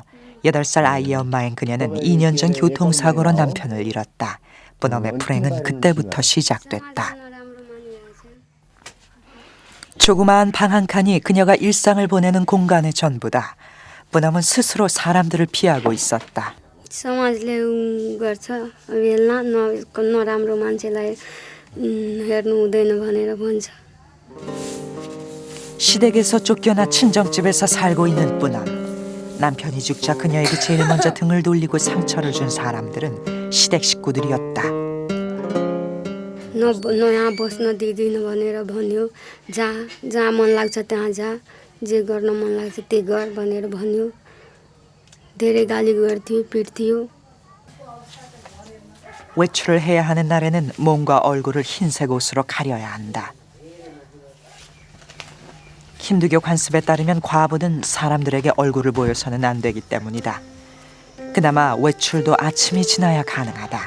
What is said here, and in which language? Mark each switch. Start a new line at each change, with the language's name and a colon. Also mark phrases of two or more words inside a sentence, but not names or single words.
Korean: 8살 아이의 엄마인 그녀는 2년 전 교통사고로 남편을 잃었다. 뿌넘의 불행은 그때부터 시작됐다. 조그마한 방 한 칸이 그녀가 일상을 보내는 공간의 전부다. 뿌넘은 스스로 사람들을 피하고 있었다.
Nepali: समाजले गर्छ नराम्रो मान्छेलाई हेर्नु हुँदैन भनेर भन्छ.
Korean: 시댁에서 쫓겨나 친정집에서 살고 있는 뿌넘. 남편이 죽자 그녀에게 제일 먼저 등을 돌리고 상처를 준 사람들은 시댁 식구들이었다.
Nepali: यहाँ बस्न दिँदिन भनेर भन्यो. जहाँ मन लाग्छ त्यहाँ जा, जे गर्न मन लाग्छ त्यही गर भनेर भन्यो. धेरै गाली गर्थ्यो, पिट्थ्यो.
Korean: 외출을 해야 하는 날에는 몸과 얼굴을 흰색 옷으로 가려야 한다. 힌두교 관습에 따르면 과부는 사람들에게 얼굴을 보여서는 안 되기 때문이다. 그나마 외출도 아침이 지나야 가능하다.